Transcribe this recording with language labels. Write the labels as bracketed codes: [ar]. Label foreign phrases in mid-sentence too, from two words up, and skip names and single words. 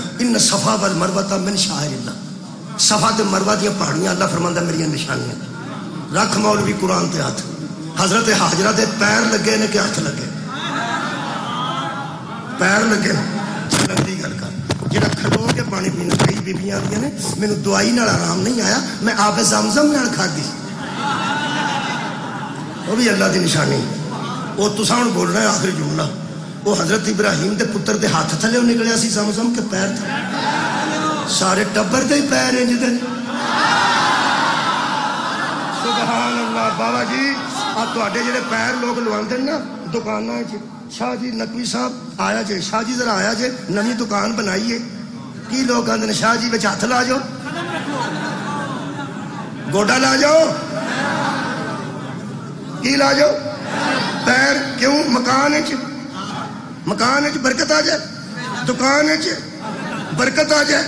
[ar] ان صفا والمروہ من شعائر اللہ. [pa] صفا تے مروہ دیا پہاڑیاں اللہ فرماتا میری نشانیاں. رکھ مولوی قرآن تے ہاتھ. حضرت حاجرہ دے پیر لگے نے کہ ہاتھ لگے؟ پیر لگے. لگتی گل کر جہاں کھلو کے پانی پینا. کئی بیبیاں آدیاں نے مینوں دوائی نال آرام نہیں آیا، میں آب زمزم نال کھادی. وہ بھی اللہ دی نشانی. وہ تساں ہن [ur] بول رہے ہیں آخری جملہ. [pa] وہ حضرت ابراہیم دے پتر دے ہاتھ تھلے نکلیا سی زمزم کے پیر تھے. سارے ٹبر دے پیر انج دے. [ar] سبحان اللہ. [pa] بابا جی آ تواڈے جڑے پیر لوگ لواندے نا دکاناں وچ، شاہ جی نقوی صاحب آیا جے، شاہ جی ذرا آیا جے، نویں دکان بنائیے. کی لوگ آندے نے شاہ جی وچ ہاتھ لا جاؤ، گوڈا لا جاؤ، کی لا جاؤ؟ پیر. کیوں؟ مکان وچ برکت آ جائے، دکان وچ برکت آ جائے.